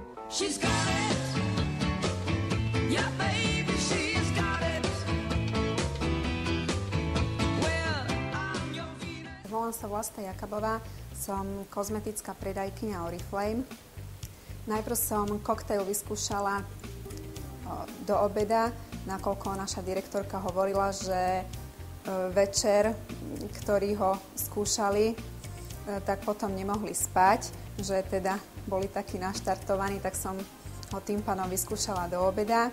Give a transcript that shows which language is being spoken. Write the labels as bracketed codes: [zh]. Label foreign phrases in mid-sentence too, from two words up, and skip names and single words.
[en] She's got it. Yeah, baby, she's got it. Well, I'm your Venus. [sk] Volám sa Vlasta Jakabová, som kozmetická predajkyňa Oriflame. Najprv som koktail vyskúšala do obeda, nakoľko naša direktorka hovorila, že večer, ktorí ho skúšali, tak potom nemohli spať, že teda boli takí naštartovaní, tak som ho tým pádom vyskúšala do obeda.